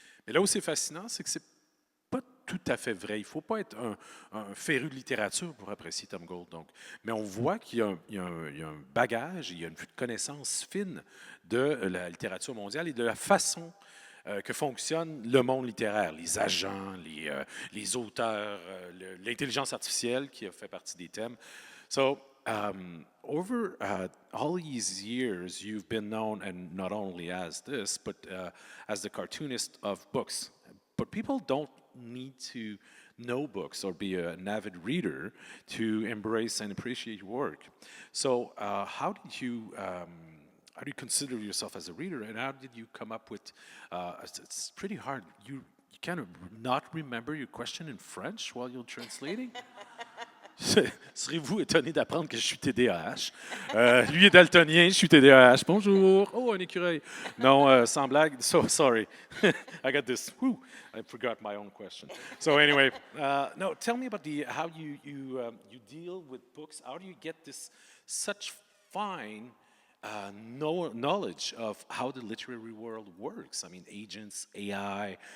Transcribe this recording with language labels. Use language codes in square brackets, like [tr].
[fr] Mais là où c'est fascinant, c'est que c'est pas tout à fait vrai. Il ne faut pas être un féru de littérature pour apprécier Tom Gold. Donc. Mais on voit qu'il y a un bagage, il y a une connaissance fine de la littérature mondiale et de la façon que fonctionne le monde littéraire, les agents, les auteurs, l'intelligence artificielle qui a fait partie des thèmes. [en] So, over all these years, you've been known, and not only as this, but as the cartoonist of books. But people don't need to know books or be an avid reader to embrace and appreciate your work. So, how did you consider yourself as a reader, and how did you come up with? It's pretty hard. You kind of not remember your question in French while you're translating. [fr] Serez-vous étonné d'apprendre que je suis TDAH? Lui est daltonien, je suis TDAH. Bonjour. Oh, un écureuil. Non, sans blague. [en] So sorry. I got this. Whew, I forgot my own question. So anyway, no. Tell me about how you deal with books. How do you get this such fine knowledge of how the literary world works? I mean, agents, AI.